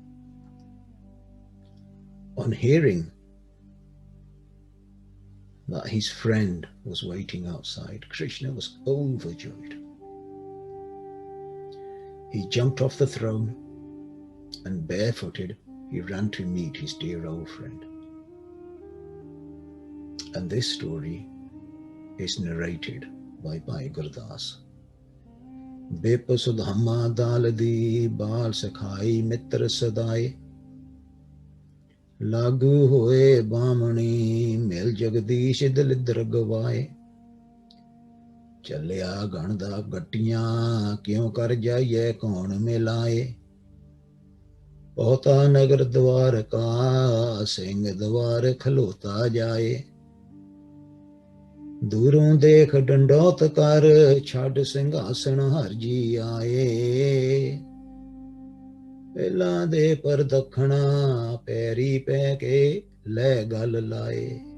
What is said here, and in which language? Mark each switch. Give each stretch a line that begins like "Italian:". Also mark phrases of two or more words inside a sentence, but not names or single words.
English: On hearing that his friend was waiting outside, Krishna was overjoyed. He jumped off the throne and barefooted, he ran to meet his dear old friend. And this story is narrated by Bhai Gurdas.
Punjabi: ਬਿਪ ਸੁਦਾਮਾ ਦਾਲਦੀ ਬਾਲ ਸਖਾਈ ਮਿਤ੍ਰ ਸਦਾਏ ਲਾਗੂ ਹੋਏ ਬਾਮ੍ਹਣੀ ਮਿਲ ਜਗਦੀਸ ਦਲਿਦ੍ਰ ਗਵਾਏ ਚੱਲਿਆ ਗਣ ਦਾ ਗੱਟੀਆਂ ਕਿਉਂ ਕਰ ਜਾਈਏ ਕੌਣ ਮਿਲਾਏ ਬਹੁਤਾ ਨਗਰ ਦਵਾਰ ਕਾ ਸਿੰਘ ਦਵਾਰ ਖਲੋਤਾ ਜਾਏ ਦੂਰੋਂ ਦੇਖ ਡੰਡੋਤ ਕਰ ਛੱਡ ਸਿੰਘਾਸਣ ਹਰ ਜੀ ਆਏ ਪਹਿਲਾਂ ਦੇ ਪਰ ਦੱਖਣਾ ਪੈਰੀ ਪੈ ਕੇ ਲੈ ਗੱਲ ਲਾਏ